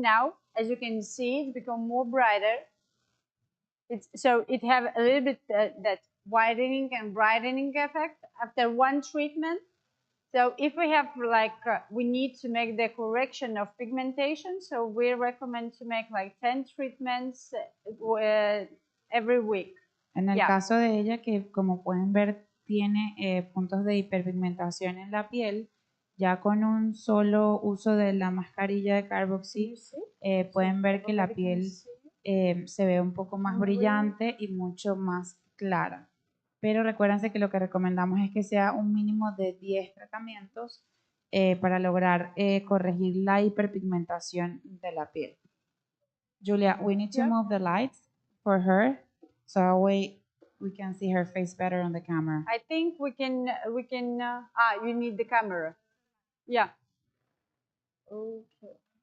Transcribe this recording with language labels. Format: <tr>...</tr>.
<en>Now, as you can see, it's become more brighter. So it have a little bit that widening and brightening effect after one treatment. So if we have we need to make the correction of pigmentation, so we recommend to make like 10 treatments every week.</en> <es>En el</es> <en>Yeah.</en> <es>caso de ella, que como pueden ver tiene puntos de hiperpigmentación en la piel, ya con un solo uso de la mascarilla de Carboxy, pueden ver que la piel se ve un poco más brillante y mucho más clara. Pero recuérdense que lo que recomendamos es que sea un mínimo de 10 tratamientos para lograr corregir la hiperpigmentación de la piel.</es> <en>Julia, we need to move the lights for her so we can see her face better on the camera. I think we can you need the camera. Yeah. Okay.</en>